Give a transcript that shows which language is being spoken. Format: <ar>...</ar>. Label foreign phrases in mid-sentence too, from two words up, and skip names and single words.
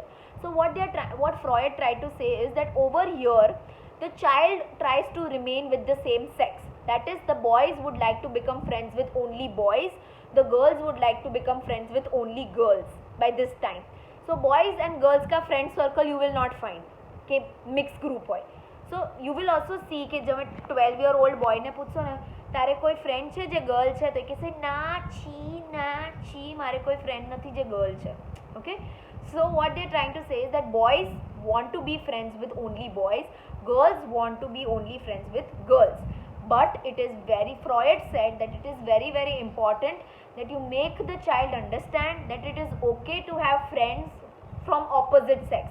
<en>So what Freud tried to say is that over here, the child tries to remain with the same sex. That is, the boys would like to become friends with only boys, the girls would like to become friends with only girls by this time. So boys and girls ka friend circle you will not find કે mixed group હોય. So you will also see</en> <gu>કે જો 12-year-old boy ને પૂછશો ને તારે કોઈ friend છે જે girl છે તો કહેશે ના છી મારે કોઈ friend નથી જે girl છે.</gu> <en>Okay, so what they are trying to say is that boys want to be friends with only boys, girls want to be only friends with girls. But it is Freud said that it is very, very important that you make the child understand that it is okay to have friends from opposite sex.</en>